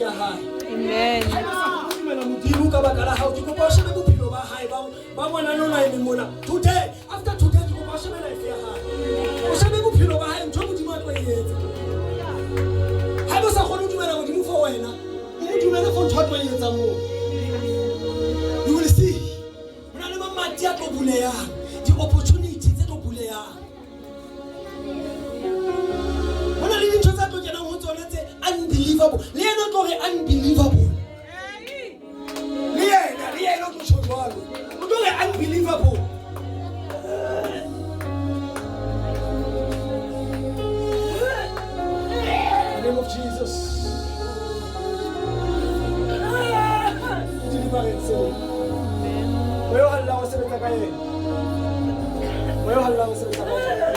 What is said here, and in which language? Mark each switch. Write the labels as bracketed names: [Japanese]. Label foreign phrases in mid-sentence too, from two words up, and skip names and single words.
[Southern Sotho] hae. Amen. Ha ba sa go dumela modimo ka baka la hao, ke go ba shebe bophelo ba hae ba bona nona e mona. [English] Today, after today, [Southern Sotho] ke go ba shebe life ya hae. O shebe bophelo ba hae, ntho modimo a tlo e etsa. Ha ba sa go dumela modimo for wena, o mo dumela for ntho a tlo e etsa mo. [English] You will see. [Southern Sotho] Mona le mamati a tlo buleyang, di opportunity tse tlo buleyang. Mona le dintho tsa tlo kenang ho tsona tse unbelievable. Le yena tlo re unbelievable. Le yena tlo tjho jwalo. O tlo re [English] unbelievable. In the name of Jesus. Deliver it so. [Southern Sotho] Moyo halla o sebetsa ka yena. Moyo halla o sebetsa ka yena.